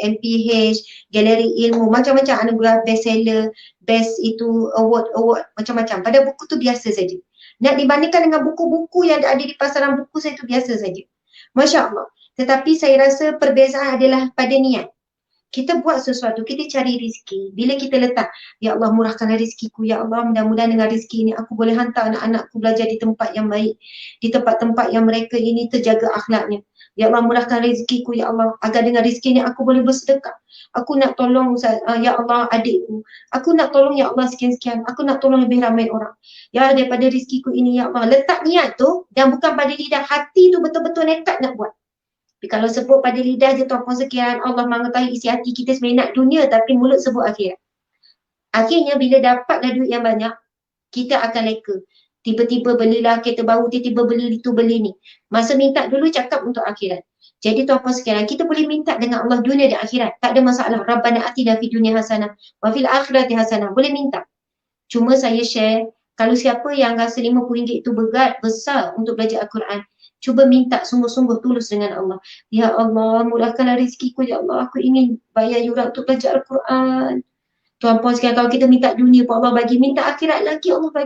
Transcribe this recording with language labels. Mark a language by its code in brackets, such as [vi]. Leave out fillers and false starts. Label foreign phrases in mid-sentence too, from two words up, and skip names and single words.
[ms] MPH, Galeri Ilmu, macam-macam anugerah bestseller, best itu, award, macam-macam. Pada buku tu biasa saja. Nak dibandingkan dengan buku-buku yang ada di pasaran buku saya tu biasa saja. [ar] ما شاء الله. [ms] Tetapi saya rasa perbezaan adalah pada niat. Kita buat sesuatu, kita cari rezeki. Bila kita letak, ya Allah murahkanlah rezekiku, ya Allah mudah-mudahan dengan rezeki ini aku boleh hantar anak-anakku belajar di tempat yang baik, di tempat-tempat yang mereka ini terjaga akhlaknya. Ya Allah murahkan rezekiku, ya Allah, agar dengan rezeki ini aku boleh bersedekah. Aku nak tolong ya Allah adikku. Aku nak tolong ya Allah sekian-sekian. Aku nak tolong lebih ramai orang. Ya daripada rezekiku ini ya Allah. Letak niat tu dan bukan pada lidah, hati tu betul-betul nekat nak buat. Tapi kalau sebut pada lidah je tuan-puan sekian, Allah mengetahui isi hati kita sebenarnya nak dunia tapi mulut sebut akhirat. Akhirnya bila dapatlah duit yang banyak, kita akan leka. tiba-tiba belilah kereta baru, tiba-tiba beli itu beli ni. Masa minta dulu cakap untuk akhirat. Jadi tuan-puan sekalian, kita boleh minta dengan Allah dunia dan akhirat. Tak ada masalah. [ar] ربنا آتنا في الدنيا حسنة وفي الآخرة حسنة. [ms] Boleh minta. Cuma saya share, kalau siapa yang rasa RM50 itu berat, besar untuk belajar Al-Quran, cuba minta sungguh-sungguh tulus dengan Allah. Ya Allah, mudahkanlah rezekiku. Ya Allah, aku ingin bayar yuran untuk belajar Al-Quran. Tuan-puan sekalian, kalau kita minta dunia pun Allah bagi, minta akhirat lagi Allah bagi.